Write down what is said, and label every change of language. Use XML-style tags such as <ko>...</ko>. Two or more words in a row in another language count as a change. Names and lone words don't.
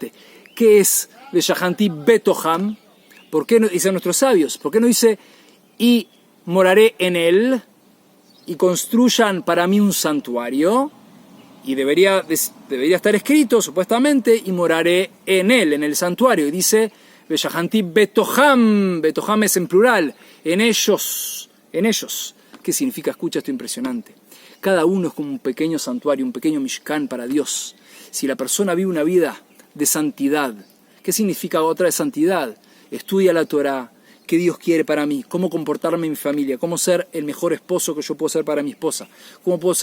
<es>¿Qué es</es> <he>ושכנתי בתוכם?</he> <es>¿Por qué no, dicen nuestros sabios? ¿Por qué no dice, y moraré en él, y construyan para mí un santuario? Y debería estar escrito, supuestamente, y moraré en él, en el santuario. Y dice,</es> <he>ושכנתי בתוכם,</he> <es>betoham es en plural, en ellos. ¿Qué significa? Escucha esto impresionante. Cada uno es como un pequeño santuario, un pequeño mishkan para Dios. Si la persona vive una vida de santidad, ¿qué significa otra de santidad? Estudia la Torá, qué Dios quiere para mí, cómo comportarme en mi familia, cómo ser el mejor esposo que yo puedo ser para mi esposa, cómo puedo</es>